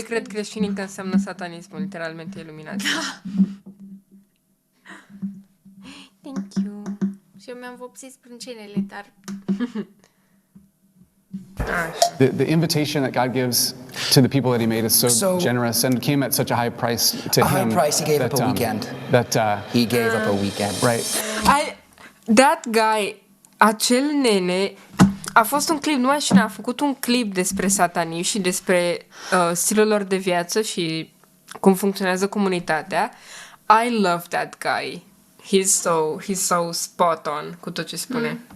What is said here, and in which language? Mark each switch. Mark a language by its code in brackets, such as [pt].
[ro] ce cred creștinii că înseamnă satanismul? Literalmente iluminație. [en] Thank you. [ro] Și eu mi-am vopsit sprâncenele, dar... [en] The invitation that God gives to the people that He made is so generous and came at such a high price to Him. A high price. He gave up a weekend. He gave up a weekend. Right. That guy, [ro] acel nene, a fost un clip, nu mai știu, a făcut un clip despre satanii și despre stilul lor de viață și cum funcționează comunitatea. [en] I love that guy. He's so spot on [ro] cu tot ce spune.